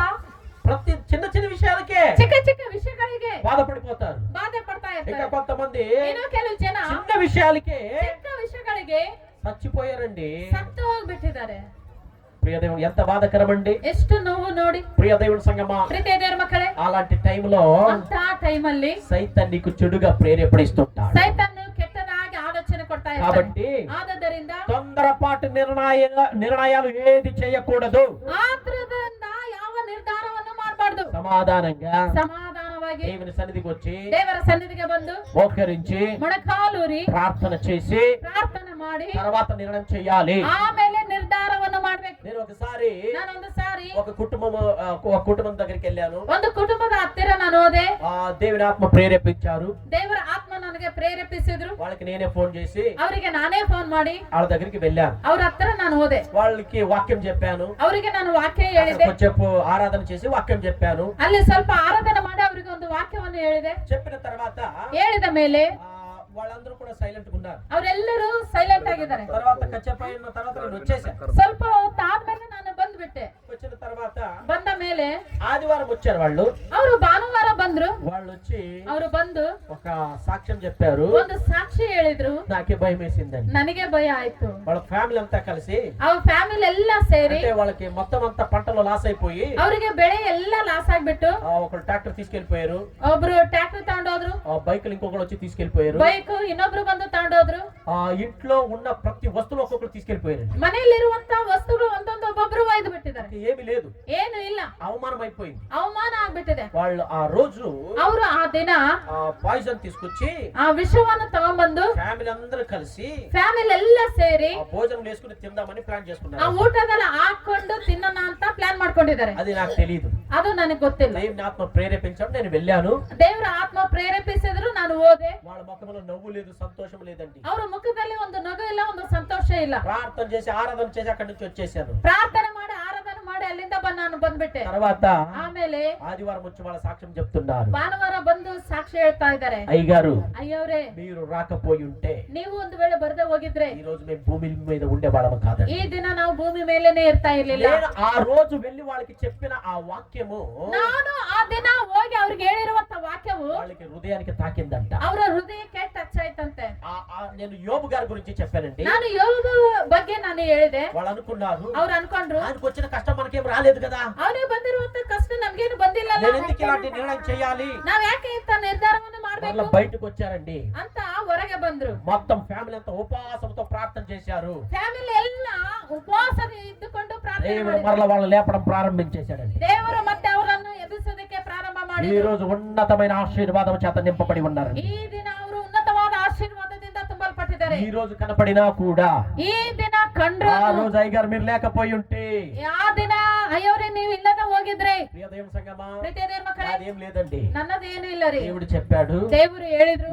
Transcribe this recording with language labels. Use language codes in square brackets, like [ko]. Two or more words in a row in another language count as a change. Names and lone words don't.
[te] ప్రతి చిన్న చిన్న విషయాలకే [kn] ಚಿನ್ನ ಚಿನ್ನ ವಿಷಯಗಳಿಗೆ [te] బాధపడిపోతారు. [kn] ಬಾಧೆ ಪಡ್ತಾ [te] ఇంకా [kn] ಇರ್ತಾರೆ. [te] కొంతమంది [kn] ಏನೋ ಕೆಲವು ಜನ [te] చిన్న విషయాలకే [kn] ಚಿಕ್ಕ ವಿಷಯಗಳಿಗೆ [te] చచ్చిపోయారండి. [kn] ಸತ್ತು ಹೋಗ್ಬಿಟ್ಟಿದ್ದಾರೆ. [te] ప్రియ దేవుడు ఎంత బాధకరమండి. [kn] ಎಷ್ಟು ನೋವು ನೋಡಿ [te] ప్రియ దేవుడి సంగమా, [kn] ಪ್ರೀತಿಯ ದೇವರ ಮಕ್ಕಳೇ, [te] అలాంటి టైంలో [kn] ಅಂತ ಟೈಮಲ್ಲಿ [te] సైతాన్ నీకు చెడుగా ప్రేరేపణిస్తుంటాడు. [kn] ಸೈತಾನು ಕೆಟ್ಟದಾಗಿ ಆಲೋಚನೆ ಕೊಡ್ತಾ ಇರ್ತಾನೆ. [te] కాబట్టి [kn] ಆದದರಿಂದ [te] తొందరపాటు నిర్ణయాలు ఏది చేయకూడదు. [kn] ಆದ್ರಿಂದ ಯಾವ ನಿರ್ಧಾರವನ್ನು ಮಾಡಬಾರ್ದು. [te] సమాధానంగా [kn] ಸಮಾಧಾನವಾಗಿ [te] దేవుని సన్నిధికి వచ్చి [kn] ದೇವರ ಸನ್ನಿಧಿಗೆ ಬಂದು [te] మోకరించి [kn] ಮೊಣಕಾಲೂರಿ [te] ప్రార్థన చేసి [kn] ಪ್ರಾರ್ಥನೆ ಮಾಡಿ [te] తర్వాత నిర్ణయం చేయాలి. [kn] ಆಮೇಲೆ ನಿರ್ಧಾರವನ್ನು ಮಾಡ್ಬೇಕು. [te] నేను ఒకసారి [kn] ನಾನೊಂದು ಸಾರಿ [te] ఒక కుటుంబం దగ్గరికి వెళ్ళాను. [kn] ಒಂದು ಕುಟುಂಬದ ಹತ್ತಿರ ನಾನು ಹೋದೆ. [te] దేవుని ఆత్మ ప్రేరేపించారు. [kn] ದೇವರ ಆತ್ಮ ನನಗೆ ಪ್ರೇರೇಪಿಸಿದ್ರು. [te] వాళ్ళకి నేనే ఫోన్ చేసి [kn] ಅವರಿಗೆ ನಾನೇ ಫೋನ್ ಮಾಡಿ [te] వాళ్ళ దగ్గరికి వెళ్ళాను. [kn] ಅವ್ರ ಹತ್ತಿರ ನಾನು ಹೋದೆ. [te] వాళ్ళకి వాక్యం చెప్పాను. [kn] ಅವರಿಗೆ ನಾನು ವಾಕ್ಯ ಹೇಳಿದೆ. [te] కొంచెంసేపు ఆరాధన చేసి వాక్యం చెప్పాను. [kn] ಅಲ್ಲಿ ಸ್ವಲ್ಪ ಆರಾಧನೆ ಮಾಡಿ ಅವರಿಗೆ ಒಂದು ವಾಕ್ಯವನ್ನು ಹೇಳಿದೆ. [te] చెప్పిన తర్వాత [kn] ಹೇಳಿದ ಮೇಲೆ [te] వాళ్ళందరూ కూడా సైలెంట్ గా ఉన్నారు. [kn] ಅವರೆಲ್ಲರೂ ಸೈಲೆಂಟ್ ಆಗಿದ್ದಾರೆ. [te] తర్వాత కచ్చేపు అయిన తర్వాత నేను వచ్చేసాను. [kn] ಸ್ವಲ್ಪ ಹೊತ್ತಾದ್ಮೇಲೆ ನಾನು ಬಂದ್ಬಿಟ್ಟೆ. [te] వచ్చిన తర్వాత [kn] ಬಂದ ಮೇಲೆ [te] ఆదివారం వచ్చారు వాళ్ళు. [kn] ಅವರು ಭಾನುವಾರ ಬಂದ್ರು. [te] వాళ్ళు వచ్చి [kn] ಅವರು ಬಂದು [te] ఒక సాక్ష్యం చెప్పారు. [kn] ಒಂದು ಸಾಕ್ಷಿ ಹೇಳಿದ್ರು. [te] నాకే భయం వేసిందండి. [kn] ನನಗೆ ಭಯ ಆಯ್ತು. [te] వాళ్ళ ఫ్యామిలీ అంతా కలిసి [kn] ಅವ್ರ ಫ್ಯಾಮಿಲಿ ಎಲ್ಲ ಸೇರಿ [te] అంటే వాళ్ళకి మొత్తం అంతా పంటలో లాస్ అయిపోయి [kn] ಅವರಿಗೆ ಬೆಳೆ ಎಲ್ಲ ಲಾಸ್ ಆಗ್ಬಿಟ್ಟು [te] ఒకరు ట్రాక్టర్ తీసుకెళ్లిపోయారు. [kn] ಒಬ್ರು ಟ್ರ್ಯಾಕ್ಟರ್ ತಗೊಂಡೋದ್ರು. [te] బైకులు ఇంకొకరు వచ్చి తీసుకెళ్లిపోయారు. [kn] ಬೈಕ್ ಇನ್ನೊಬ್ರು ಬಂದು ತಗೊಂಡೋದ್ರು. [te] ఇంట్లో ఉన్న ప్రతి వస్తువు ఒక్కొక్కరు తీసుకెళ్లిపోయారు. [kn] ಮನೆಯಲ್ಲಿರುವಂತ ವಸ್ತುಗಳು ಒಂದೊಂದು ಒಬ್ಬೊಬ್ರು ಒಯ್ದು ಬಿಟ್ಟಿದ್ದಾರೆ. [te] ఏమీ లేదు, [kn] ಏನು ಇಲ್ಲ, [te] అవమానం అయిపోయింది. [kn] ಅವಮಾನ ಆಗ್ಬಿಟ್ಟಿದೆ. [te] వాళ్ళు ఆ రోజు [kn] ಅವರು ಆ ದಿನ [te] పాయిజన్ తీసుకొచ్చి [kn] ಆ ವಿಷವನ್ನು ತಗೊಂಡ್ಬಂದು [te] ఫ్యామిలీ అందరూ కలిసి [kn] ಫ್ಯಾಮಿಲಿ ಎಲ್ಲ ಸೇರಿ [te] భోజనం వేసుకుని తిందామని ప్లాన్ [kn] ಆ [te] చేసుకున్నారు. [kn] ಊಟದಲ್ಲ ಹಾಕೊಂಡು ತಿನ್ನೋಣ ಅಂತ ಪ್ಲಾನ್ ಮಾಡ್ಕೊಂಡಿದ್ದಾರೆ. [te] అది నాకు తెలియదు. [kn] ಅದು ನನಗೆ ಗೊತ್ತಿಲ್ಲ. [te] దేవుని ఆత్మ ప్రేరేపించాడు, నేను వెళ్ళాను. [kn] ದೇವರ ಆತ್ಮ ಪ್ರೇರೇಪಿಸಿದ್ರು, ನಾನು ಹೋದೆ. [te] వాళ్ళ ముఖంలో నవ్వు లేదు, సంతోషం లేదండి. [kn] ಅವರ ಮುಖದಲ್ಲಿ ಒಂದು ನಗು ಇಲ್ಲ, ಒಂದು ಸಂತೋಷ ಇಲ್ಲ. [te] ప్రార్థన చేసి ఆరాధన చేసి అక్కడి నుంచి వచ్చేసాను. [kn] ಪ್ರಾರ್ಥನೆ ಮಾಡಿ ಆರಾಧನೆ ಮಾಡಿ ಅಲ್ಲಿಂದ ನಾನು ಬಂದ್ಬಿಟ್ಟೆ. [te] తర్వాత [kn] ಆಮೇಲೆ [te] ఆదివారం వచ్చి వాళ్ళ సాక్ష్యం చెప్తున్నారు. [kn] ಭಾನುವಾರ ಬಂದು ಸಾಕ್ಷಿ ಹೇಳ್ತಾ ಇದ್ದಾರೆ. [te] అయ్యగారు, [kn] ಅಯ್ಯವ್ರೆ, [te] మీరు రాకపోయి ఉంటే [kn] ನೀವು ಒಂದು ವೇಳೆ ಬರದೆ ಹೋಗಿದ್ರೆ [te] ఈ రోజు మేము భూమి మీద ఉండే వాళ్ళం కాదండి. [kn] ಈ ದಿನ ನಾವು ಭೂಮಿ ಮೇಲೇನೆ ಇರ್ತಾ ಇರ್ಲಿಲ್ಲ. [te] నేను ఆ రోజు వెళ్ళి వాళ్ళకి చెప్పిన ఆ వాక్యము [kn] ನಾನು ಆ ದಿನ ಹೋಗಿ ಅವ್ರಿಗೆ ಹೇಳಿರುವಂತ ವಾಕ್ಯವು [te] వాళ్ళకి హృదయానికి తాకిందంట. [kn] ಅವರ ಹೃದಯಕ್ಕೆ ಟಚ್ ಆಯ್ತಂತೆ. [te] నేను యోబు గారి గురించి చెప్పానండి. [kn] ನಾನು ಯೋಗ ಬಗ್ಗೆ ನಾನು ಹೇಳಿದೆ. [te] వాళ్ళు అనుకున్నారు, [kn] ಅವ್ರು ಅನ್ಕೊಂಡ್ರು, [te] ఆయనకు వచ్చిన కష్టం మనకేం రాలేదు కదా, [kn] ಅವನಿಗೆ ಬಂದಿರುವಂತ ಕಷ್ಟ ನಮ್ಗೇನು ಬಂದಿಲ್ಲ, [te] నేను ఎందుకు ఇలాంటి నిర్ణయం చేయాలి, [kn] ನಾವ್ ಯಾಕೆ ಇಂತ ನಿರ್ಧಾರವನ್ನು ಮಾಡ್ಬೇಕು [te] వాళ్ళ బయటకు వచ్చారండి. [kn] ಅಂತ ಹೊರಗೆ ಬಂದ್ರು. [te] మొత్తం ఫ్యామిలీ అంతా ఉపవాసంతో ప్రార్థన చేశారు. [kn] ಫ್ಯಾಮಿಲಿ ಎಲ್ಲ ಉಪವಾಸ ಇದ್ದುಕೊಂಡು ಪ್ರಾರ್ಥನೆ [te] దేవుడు [kn] ಮಾಡಿದ್ರು. [te] మరల వాళ్ళని లేపడం ప్రారంభించేశాడండి. [kn] ದೇವರು ಮತ್ತೆ ಅವರನ್ನು ಎಬ್ಬಿಸೋದಕ್ಕೆ ಪ್ರಾರಂಭ [te] ఈ [kn] ಮಾಡಿದ್ರು. [te] రోజు ఉన్నతమైన ఆశీర్వాదం చేత నింపబడి ఉన్నారు. [kn] ಈ ದಿನ ಅವರು ಉನ್ನತವಾದ ಆಶೀರ್ವಾದದಿಂದ ತುಂಬಲ್ಪಟ್ಟಿದ್ದಾರೆ. [te] ఈ రోజు కనపడినా కూడా [kn] ಈ ದಿನ ಕಂಡ್ರು, [te] ఆ రోజు అయ్యగారు మీరు లేకపోయి ఉంటే, [kn] ಆ ದಿನ ಅಯ್ಯವ್ರೆ ನೀವು ಇಲ್ಲದ ಹೋಗಿದ್ರೆ, [te] ప్రియ దేవుని సంగమా, [kn] ಪ್ರೀತಿಯ ದೇವ್ರ ಮಕ್ಕಳೇ, [te] అదేం లేదండి. [kn] ನನ್ನದೇನು ಇಲ್ಲ ರೀ. [te] దేవుడు చెప్పాడు, [kn] ದೇವರು ಹೇಳಿದ್ರು,